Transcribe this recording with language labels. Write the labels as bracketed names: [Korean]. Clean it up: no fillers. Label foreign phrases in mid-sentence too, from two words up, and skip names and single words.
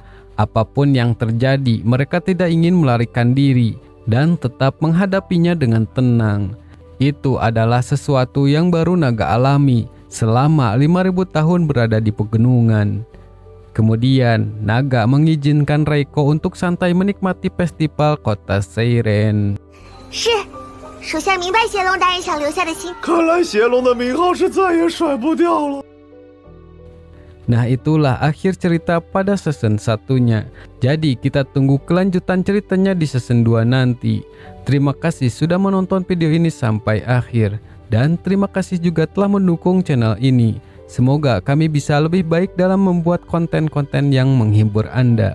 [Indonesian] Apapun yang terjadi, mereka tidak ingin melarikan diri dan tetap menghadapinya dengan tenang. Itu adalah sesuatu yang baru naga alami selama 5.000 tahun berada di pegunungan. Kemudian, naga mengizinkan Reiko untuk santai menikmati festival kota Seiren. [Chinese] 是，属下明白邪龙大人想留下的心。看来邪龙的名号是再也甩不掉了。 [Indonesian] Nah itulah akhir cerita pada season 1-nya. Jadi kita tunggu kelanjutan ceritanya di season 2 nanti. Terima kasih sudah menonton video ini sampai akhir. Dan terima kasih juga telah mendukung channel ini. Semoga kami bisa lebih baik dalam membuat konten-konten yang menghibur Anda.